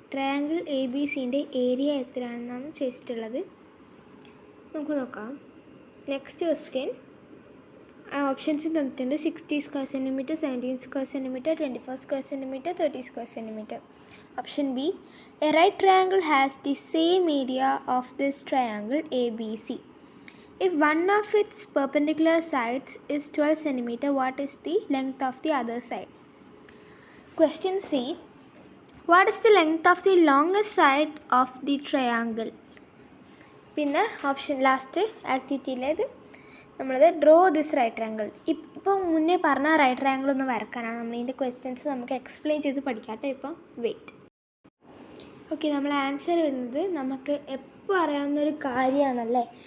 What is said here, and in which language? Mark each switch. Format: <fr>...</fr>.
<ml>Triangle A B സിൻ്റെ area എത്രയാണെന്നാണ് ചോദിച്ചിട്ടുള്ളത്. നമുക്ക് നോക്കാം.</ml> <en>next question</en> <ml>ഓപ്ഷൻസ് തന്നിട്ടുണ്ട്. 60 square centimetre, 17 square centimetre, 24 square centimetre, 30 square centimetre.</ml> <en>Option B, a right triangle has the same area of this triangle A B C. If one of its perpendicular sides is 12 cm, what is the length of the other side? Question C, what is the length of the longest side of the triangle?</en> <ml>പിന്നെ option last ആക്ടിവിറ്റിയിലേത് നമ്മളത്</ml> <en>Draw this right triangle.</en> <ml>ഇപ്പോൾ മുന്നേ പറഞ്ഞ right triangle ഒന്ന് വരക്കാനാണ്. നമ്മൾ ഇതിൻ്റെ questions നമുക്ക് explain ചെയ്ത് പഠിക്കാട്ടെ. ഇപ്പം വെയിറ്റ്. ഓക്കെ, നമ്മൾ ആൻസർ വരുന്നത് നമുക്ക് എപ്പോൾ അറിയാവുന്നൊരു കാര്യമാണല്ലേ.</ml>